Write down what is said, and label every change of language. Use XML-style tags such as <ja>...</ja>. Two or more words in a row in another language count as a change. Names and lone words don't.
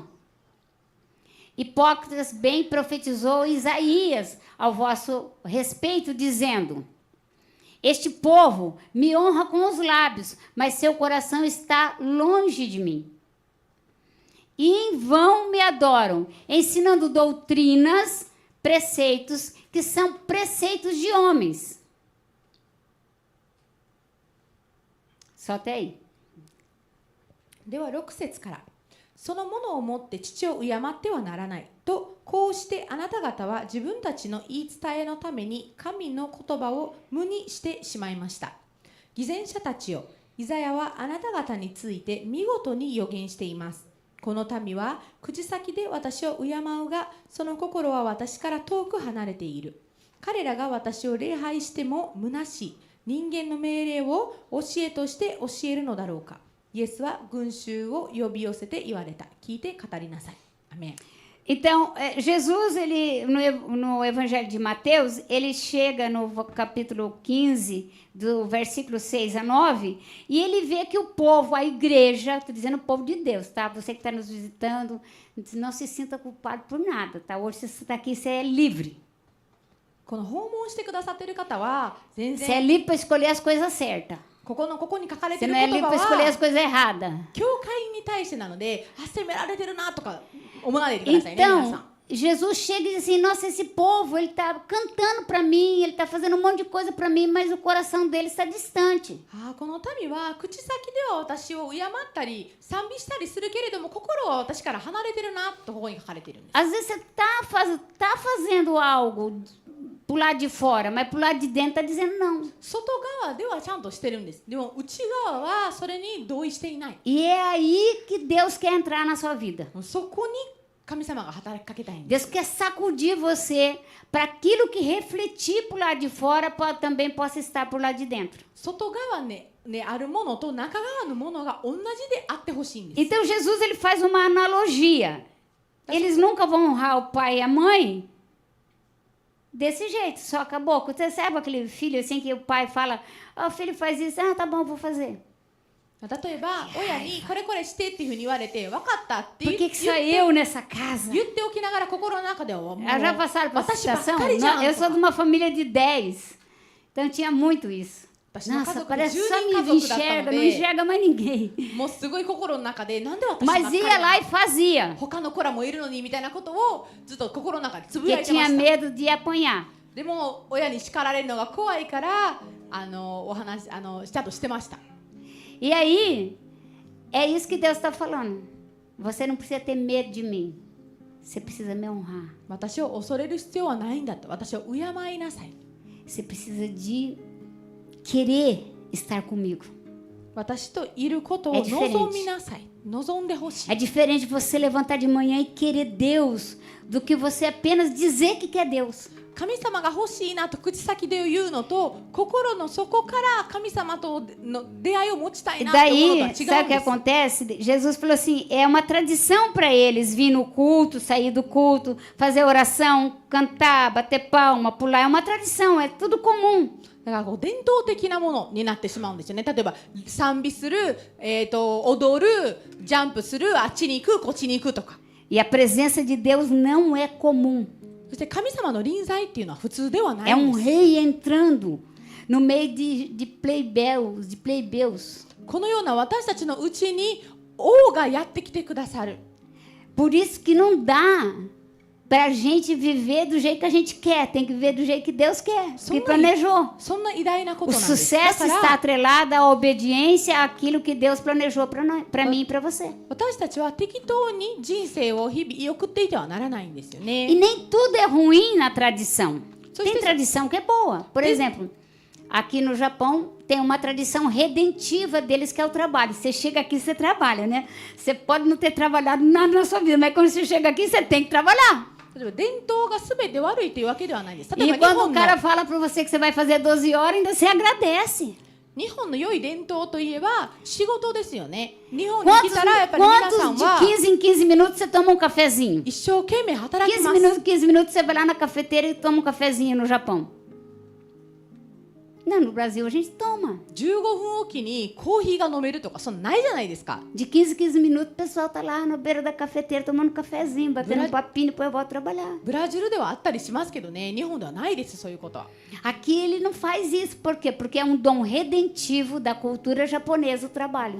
<pt>Hipócritas, bem profetizou Isaías ao vosso respeito, dizendo: este povo me honra com os lábios, mas seu coração está longe de mim. E em vão me adoram, ensinando doutrinas, preceitos, que são preceitos de homens. Só até aí.</pt> <ja>では6節から、そのものをもって父を敬ってはならないと、こうしてあなた方は自分たちの言い伝えのために神の言葉を無にしてしまいました。偽善者たちよ、イザヤはあなた方について見事に予言しています。この民は口先で私を敬うが、その心は私から遠く離れている。彼らが私を礼拝しても虚しい。人間の命令を教えとして教えるのだろうか。イエスは群衆を呼び寄せて言われた。聞いて語りなさい。アメン。</ja> <pt>Então, Jesus, ele, no Evangelho de Mateus, ele chega no capítulo 15, do versículo 6 a 9, e ele vê que o povo, a igreja, estou dizendo o povo de Deus, tá? Você que está nos visitando, não se sinta culpado por nada, tá? Hoje você está aqui, você é livre.</pt> <ja>この訪問してくださっている方は全</ja> <pt>Você é</pt> <ja>然</ja> <pt>livre para escolher as coisas certas.</pt> <ja>ここに書かれて</ja> <pt>Você</pt> <ja>いる</ja> <pt>não é</pt> <ja>言</ja> <pt>livre</pt> <ja>葉</ja> <pt>para escolher as</pt> <ja>は</ja> <pt>coisas erradas.</pt> <ja>教会に対してなので、責められてるなとか思わないでくださいね、皆さ</ja> <pt>Então,</pt> <ja>ん。</ja> <pt>Jesus chega e diz assim: nossa, esse povo, ele está cantando para mim, ele está fazendo um monte de coisa para mim, mas o coração dele está distante.</pt> <ja>この民は口先では私を敬ったり賛美したりするけれども、心は私から離れてるなとここに書かれているんです。</ja> <pt>Às vezes você está fazendo algo pro lado de fora, mas pro lado de dentro está dizendo não.</pt> <ja>外側ではちゃんとしてるんです。でも内側はそれに同意していない。</ja> <pt>E é aí que Deus quer entrar na sua vida.</pt> <ja>そこに神様が働きかけたいんです。</ja> <pt>Deus quer sacudir você para aquilo que refletir pro lado de fora também possa estar pro lado de dentro.</pt> <ja>外側ねあるものと中側のものが同じであってほしいんです。</ja> <pt>Então Jesus ele faz uma analogia. Eles nunca vão honrar o pai e a mãe desse jeito, só acabou. Você sabe aquele filho assim que o pai fala: o filho faz isso, tá bom, vou fazer.</pt> <ja>例えば親にこれこれしてっていうふうに言われて分かったって</ja> <pt>Por</pt> <ja>言</ja> <pt>que só eu nessa casa?</pt> <ja>っておきながら心の中ではもう</ja> <pt>Já passaram por essa</pt> <ja>私ばっ</ja> <pt>situação?</pt> <ja>かりじゃ</ja> <pt>Não,</pt> <ja>ん</ja> <pt>eu sou de uma família de 10, então tinha muito isso.</pt> <ja>私の家</ja> <pt>Nossa,</pt> <ja>族で</ja> <pt>parece</pt> <ja>10</ja> <pt>só</pt> <ja>人</ja> <pt>me</pt> <ja>家族だった</ja> <pt>enxerga,</pt> <ja>の</ja> <pt>não</pt> <ja>で</ja> <pt>enxerga mais ninguém.</pt> <ja>もうすごい心の中でなんで私ばっか</ja> <pt>Mas</pt> <ja>り</ja> <pt>ia</pt> <ja>な</ja> <pt>lá e fazia,</pt> <ja>他の子らもいるのにみたいなことをずっと心の中でつぶや</ja> <pt>porque</pt> <ja>いてま</ja> <pt>tinha</pt> <ja>した。</ja> <pt>medo de apanhar.</pt> <ja>でも親に叱られるのが怖いからお話ちゃんとしてました。</ja> <pt>E aí, é isso que Deus está falando. Você não precisa ter medo de mim. Você precisa me honrar.</pt> <ja>私を恐れる必要はないんだと。私を敬いなさい。</ja> <pt>Você precisa de querer estar comigo.</pt> <ja>私といることを望みなさい。望んでほしい。</ja> <pt>É diferente você levantar de manhã e querer Deus do que você apenas dizer que quer Deus.</pt> <ja>神様が欲しいなと口先で言うのと、心の底から神様との出会いを持ちたい</ja> <pt>E</pt> <ja>なって思うの</ja> <pt>daí,</pt> <ja>とは違</ja> <pt>sabe</pt> <ja>う</ja> <pt>o</pt> <ja>ん</ja> <pt>que</pt> <ja>です。</ja> <pt>acontece? Jesus falou assim, é uma tradição para eles vir no culto, sair do culto, fazer oração, cantar, bater palma, pular. É uma tradição, é tudo comum.</pt> <ja>だからこう伝統的なものになってしまうんですよね。例えば賛美する、踊る、ジャンプする、あっちに行く、こっちに行くとか。</ja> <pt>E a presença de Deus não é comum.</pt> <ja>そして神様の臨在っていうのは普通ではな</ja> <pt>É</pt> <ja>いん</ja> <pt>um</pt> <ja>です。</ja> <pt>rei entrando no meio de plebeus.</pt> <ja>このような私たちのうちに王がやってきてくださる。</ja> <pt>Por isso que não dá para a gente viver do jeito que a gente quer. Tem que viver do jeito que Deus quer, que planejou.</pt> <ja>そんな偉大なこ</ja> <pt>O</pt> <ja>となんです。だ</ja> <pt>sucesso</pt> <ja>か</ja> <pt>está</pt> <ja>ら</ja> <pt>atrelado à obediência àquilo que Deus planejou para mim e para você.</pt> <ja>私たちは適当に人生を日々送っていてはならないんですよ</ja> <pt>E</pt> <ja>ね。</ja> <pt>nem tudo é ruim na tradição. Só Tem espe- tradição que é boa. Por exemplo, aqui no Japão tem uma tradição redentiva deles que é o trabalho. Você chega aqui, você trabalha, né? Você pode não ter trabalhado nada na sua vida, mas quando você chega aqui, você tem que trabalhar.</pt> <ja>例えば伝統が全て悪いというわけではないんです。例</ja> <pt>E</pt> <ja>えば</ja> <pt>quando o</pt> <ja>日</ja> <pt>cara fala para você que você vai fazer 12 horas, ainda você agradece.</pt> <ja>日本の良い伝統といえば仕事ですよね。日本に来</ja> <pt>Quantos,</pt> <ja>たらやっぱり皆さん</ja> <pt>quantos de</pt> <ja>は</ja> <pt>15 em 15 minutos você toma um cafezinho?</pt> <ja>一生懸命働き</ja> <pt>15</pt> <ja>ます。</ja> <pt>minutos, 15 minutos você vai lá na cafeteira e toma um cafezinho no Japão. Não, no Brasil a gente toma.</pt> <ja>15 分おきにコーヒーが飲めるとかそんなないじゃないですか。</ja> <pt>De 15 em 15 minutos o pessoal tá lá na beira da cafeteira tomando um cafezinho, batendo um Verdade. papinho, depois volta a trabalhar.</pt> <ja>ブラジルではあったりしますけどね、日本ではないですそういうことは。</ja> <pt>Aqui ele não faz isso. Por quê? Porque é um dom redentivo da cultura japonesa o trabalho.</pt>